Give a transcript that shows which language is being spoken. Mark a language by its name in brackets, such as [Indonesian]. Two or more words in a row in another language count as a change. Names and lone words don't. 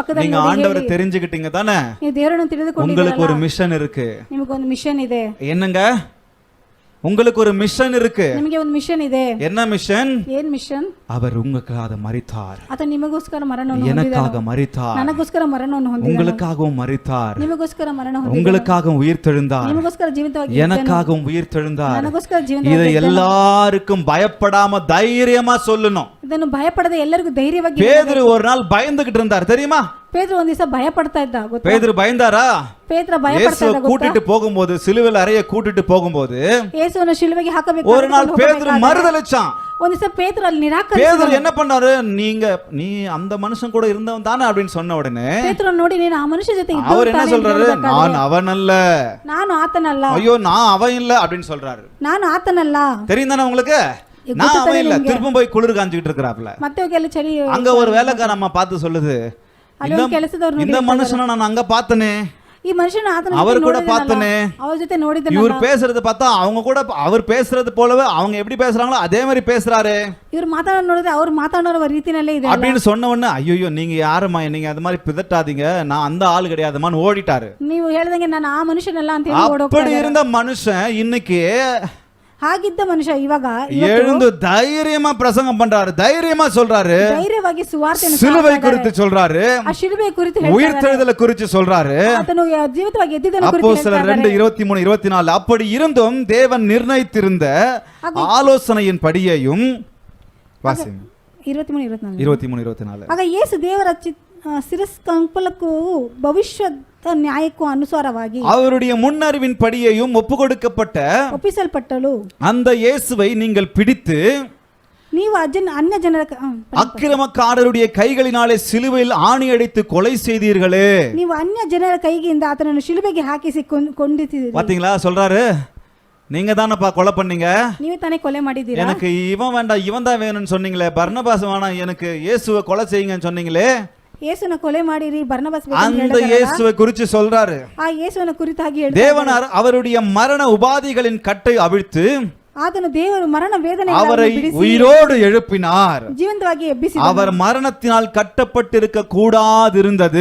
[Kannada] ಪಕ್ಕದಲ್ಲಿ [Tamil] நீங்க ஆண்டவரை தெரிஞ்சுக்கிட்டீங்க தானே? [Kannada] ನೀವು ದೇವರನ್ನು ತಿಳಿದುಕೊಂಡಿದ್ದೀರಾ. [Tamil] உங்களுக்கு ஒரு மிஷன் இருக்கு. [Kannada] ನಿಮಗೆ ಒಂದು ಮಿಷನ್ ಇದೆ. [Tamil] என்னங்க? உங்களுக்கு ஒரு மிஷன் இருக்கு. [Kannada] ನಿಮಗೆ ಒಂದು ಮಿಷನ್ ಇದೆ. [Tamil] என்ன மிஷன்? [Kannada] ಏನ್ ಮಿಷನ್? [Tamil] அவர் உங்களுக்காக மரித்தார். [Kannada] ಆತ ನಿಮಗೋಸ್ಕರ ಮರಣವನ್ನು ಹೊಂದಿದನು. [Tamil] எனக்காக மரித்தார். [Kannada] ನನಗೋಸ್ಕರ ಮರಣವನ್ನು ಹೊಂದಿದನು. [Tamil] உங்களுக்காகவும் மரித்தார். [Kannada] ನಿಮಗೋಸ್ಕರ ಮರಣ ಹೊಂದಿದನು. [Tamil] உங்களுக்காகவும் உயிர்த்தெழுந்தார். [Kannada] ನಿಮಗೋಸ್ಕರ ಜೀವಿತವಾಗಿ [Tamil] எனக்காகவும் உயிர்த்தெழுந்தார். [Kannada] ನನಗೋಸ್ಕರ ಜೀವಿತವಾಗಿ [Tamil] இதை எல்லாருக்கும் பயப்படாம தைரியமா சொல்லணும். [Kannada] ಇದನ್ನು ಭಯಪಡದೆ ಎಲ್ಲರಿಗೂ ಧೈರ್ಯವಾಗಿ. [Tamil] பேதுரு ஒரு நாள் பயந்துகிட்டு இருந்தார் தெரியுமா? [Kannada] ಪೇತ್ರ ಒಂದ್ ದಿವಸ ಭಯ ಪಡ್ತಾ ಇದ್ದ. ಗೊತ್ತಾ? [Tamil] பேதுரு பயந்தாரா? [Kannada] ಪೇತ್ರ ಭಯ ಪಡ್ತಾ ಇದ್ದ. [Tamil] கூட்டிட்டு போகும்போது, சிலுவையில் அறைய கூட்டிட்டு போகும்போது [Kannada] ಯೇಸುವನ್ನು ಶಿಲುಬೆಗೆ ಹಾಕಬೇಕು. [Tamil] ஒரு நாள் பேதுரு மறுதலிச்சான். [Kannada] ಒಂದ್ ದಿವಸ ಪೇತ್ರ ಅಲ್ಲಿ ನಿರಾಕರಿಸಿದ. [Tamil] பேதுரு என்ன பண்ணாரு? நீ அந்த மனுஷன் கூட இருந்தவன் தானே அப்படின்னு சொன்ன உடனே [Kannada] ಪೇತ್ರ ನೋಡಿ, ನೀನು ಆ ಮನುಷ್ಯ ಜೊತೆ ಇದ್ದವನು [Tamil] அவர் என்ன [Kannada] ತಾನೇ [Tamil] சொல்றாரு? [Kannada] ಅಂತ [Tamil] நான் அவன் அல்ல, [Kannada] ನಾನು ಆತನಲ್ಲ. [Tamil] ஐயோ நான் அவன் இல்ல அப்படின்னு சொல்றாரு. [Kannada] ನಾನು ಆತನಲ್ಲ. [Tamil] தெரியும் தானே உங்களுக்கு? நான் அவன் இல்ல, திரும்ப போய் குளிர் காஞ்சிட்டு இருக்கிறாப்ல. [Kannada] ಮತ್ತೆ ಹೋಗಿ ಚಳಿ. [Tamil] அங்க ஒரு வேலைக்கார அம்மா பார்த்து சொல்லுது, இந்த மனுஷனை நான் அங்க பார்த்தனே, [Kannada] ಈ ಮನುಷ್ಯನ ಆತನ [Tamil] அவர் கூட பார்த்தனே, [Kannada] ಅವರ ಜೊತೆ ನೋಡಿದನಲ್ಲ. [Tamil] இவர் பேசுறது பார்த்தா அவங்க கூட அவர் பேசுறது போலவே அவங்க எப்படி பேசுறாங்களோ அதே மாதிரி பேசுறாரு. [Kannada] இவர் ಮಾತಾಡೋ ನೋಡಿದ್ರೆ ಅವ್ರು ಮಾತಾಡೋ ರೀತಿನಲ್ಲೇ ಇದೆ [Tamil] அப்படின்னு சொன்ன உடனே ஐயோ நீங்க யாருமா, நீங்க அது மாதிரி பிதட்டாதீங்க, நான் அந்த ஆள் கிடையாதுமான்னு ஓடிட்டாரு. [Kannada] ನೀವು ಹೇಳ್ದಂಗೆ ನಾನು ಆ ಮನುಷ್ಯನಲ್ಲ ಅಂತ ಹೇಳಿ ಓಡೋಗ್ತಾರೆ. [Tamil] அப்படி இருந்த மனுஷன் இன்னைக்கு [Kannada] ಹಾಗಿದ್ದ ಮನುಷ್ಯ ಇವಾಗ [Tamil] எழுந்து தைரியமா பிரசங்கம் பண்றாரு, தைரியமா சொல்றாரு, [Kannada] ಧೈರ್ಯವಾಗಿ ಸುವಾರ್ತೆಯನ್ನು [Tamil] சிலுவை குறித்து சொல்றாரு, [Kannada] ಆ ಶಿಲುಬೆ ಕುರಿತು ಹೇಳ್ತಾರೆ. [Tamil] உயிர்த்தெழுதலை குறித்து சொல்றாரு. [Kannada] ಆತನು ಜೀವಿತವಾಗಿ ಎದ್ದಿದ್ದನ್ನು ಕುರಿತು [Tamil] அப்போஸ்தலர் 2:23-24. அப்படி இருந்தும் தேவன் நிர்ணயித்திருந்த ஆலோசனையின் படியையும் வாசிங்க. 23-24. [Kannada] ಆಗ ಯೇಸು ದೇವರ ಶಿರಸ್ಕಂಪಲಕ್ಕೂ ಭವಿಷ್ಯದ ನ್ಯಾಯಕ್ಕೂ ಅನುಸಾರವಾಗಿ [Tamil] அவருடைய முன்னறிவின் படியையும் [Kannada] ಒಪ್ಪಿಸಲ್ಪಟ್ಟಳು. [Tamil] அந்த இயேசுவை நீங்கள் பிடித்து [Kannada] ನೀವು ಅನ್ಯ ಜನರ [Tamil] அக்கிரமக்காரருடைய கைகளினாலே சிலுவையில் ஆணி அடித்து கொலை செய்தீர்களே. [Kannada] ನೀವು ಅನ್ಯ ಜನರ ಕೈಗಿಂದ ಆತನನ್ನು ಶಿಲುಬೆಗೆ ಹಾಕಿಸಿ ಕೊಂದಿದ್ದೀರಿ. [Tamil] பாத்தீங்களா? சொல்றாரு, நீங்க தானப்பா கொலை பண்ணீங்க, [Kannada] ನೀವೇ ತಾನೇ ಕೊಲೆ ಮಾಡಿದ್ದೀರಾ. [Tamil] எனக்கு இவன் வேண்டாம் இவன் தான் வேணும்னு சொன்னீங்களே, பர்னபாஸ் வேணாம் எனக்கு இயேசுவை கொலை செய்யுங்கன்னு சொன்னீங்களே, [Kannada] ಯೇಸುನ ಕೊಲೆ ಮಾಡಿರಿ, ಬರ್ನಬಾಸ್ [Tamil] அந்த இயேசுவை குறித்து சொல்றாரு. [Kannada] ಆ ಯೇಸುವಿನ ಕುರಿತಾಗಿ ಹೇಳ್ತಾರೆ. [Tamil] தேவன் அவருடைய மரண உபாதிகளின் கட்டை அவிழ்த்து [Kannada] ಆತನು ದೇವರು ಮರಣ ವೇದನೆ [Tamil] அவரை உயிரோடு எழுப்பினார். [Kannada] ಜೀವಂತವಾಗಿ ಎಬ್ಬಿಸಿದನು. [Tamil] அவர் மரணத்தினால் கட்டப்பட்டிருக்க கூடாதிருந்தது.